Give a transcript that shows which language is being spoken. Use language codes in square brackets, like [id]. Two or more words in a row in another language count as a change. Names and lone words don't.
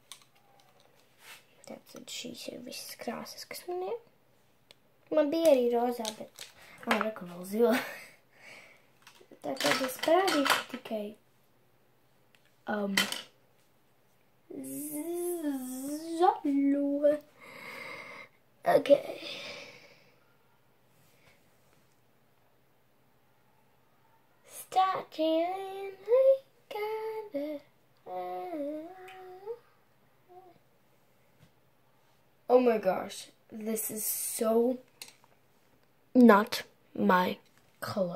[lv] Tātad šīs ir visas krāsas, kas man ir. Man bija arī rozā, bet reku vēl zila. Tātad es parādīšu tikai zaļo. [en] Okay. Starting, I got it. Oh my gosh, this is so not my color.